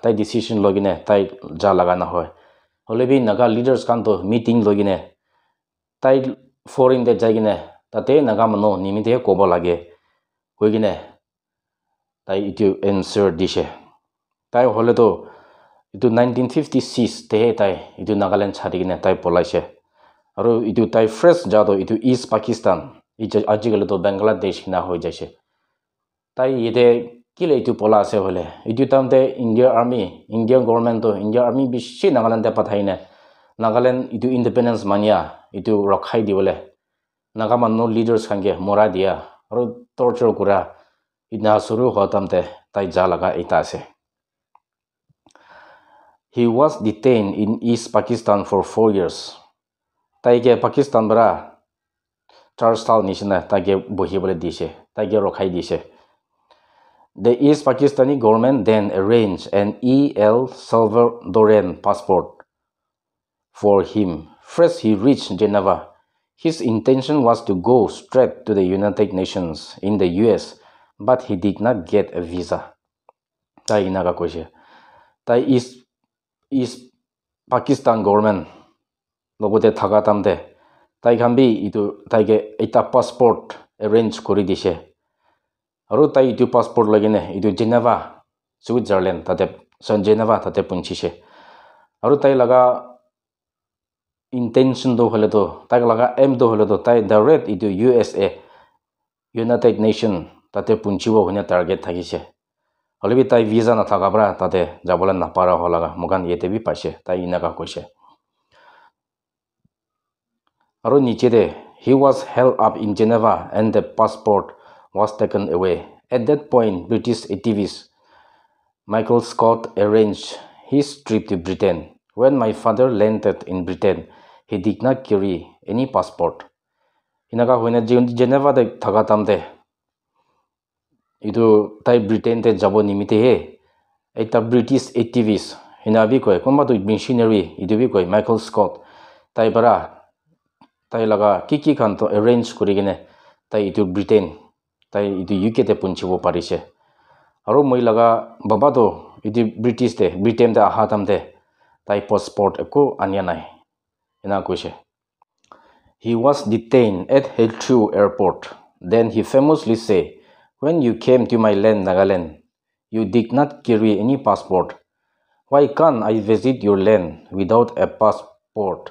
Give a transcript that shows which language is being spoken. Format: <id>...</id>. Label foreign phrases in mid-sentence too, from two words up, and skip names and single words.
<nag>tai decision logine tai ja laga na hoy holebi naga leaders kan to meeting logine tai foreign de jagine tate naga mano nimite kobo lage hogine tai itu answer dishe tai hole to itu 1956 te tai itu Nagaland chharigine tai polaise aro itu tai fresh jado itu East Pakistan itu ajigale to Bangladesh na hoi jaise tai yede kile itu pola ase hole itu tamte</nag> <en>Indian government</en> <nag>to</nag> <en>Indian army</en> <nag>bishi Nagaland te pathaine Nagaland itu independence mania itu rakhai di bole Nagamano leaders kange mora dia aro torture kura ina suru hotamte tai jalaga ita ase.</nag> <en>He was detained in East Pakistan for 4 years.</en> <nag>Taige Pakistan bara Charles nishina taige bohi bole dise taige rokhai dise.</nag> <en>The East Pakistani government then arranged an EL Salvadoran passport for him. First he reached Geneva. His intention was to go straight to the United Nations in the US, but he did not get a visa.</en> <nag>Tai inaga koise. Tai East Pakistan government logote thagatamde tai khambi itu taige eta passport arrange kori dise. Aro tai itu passport lagine itu Geneva, Switzerland tate Geneva tate punchise. Aro tai laga intention do hole to tai laga aim do hole to tai direct itu USA United Nation tate punchibo hone target thagise. Holebi tai visa na thagabra tate jabola na para holaga mogan yete bi paise tai inaga koise. Aro niche de</nag> <en>he was held up in Geneva and the passport was taken away. At that point, British activists Michael Scott arranged his trip to Britain. When my father landed in Britain, he did not carry any passport.</en> <nag>Inaga hoina Geneva de thagatamde idu tai Britain te jabo nimite he eta</nag> <en>British activist</en> <nag>hinabi koi komba tu missionary idu bi koi Michael Scott tai bara tai laga kiki khan to arrange kurigine tai idu Britain tai idu UK te punchibo parise aru moi laga baba to idu British te Britain te aha tamde tai passport eko anya nai ina koise.</nag> <en>He was detained at Heathrow airport. Then he famously said, "When you came to my land, Nagaland, you did not carry any passport. Why can't I visit your land without a passport?"</en>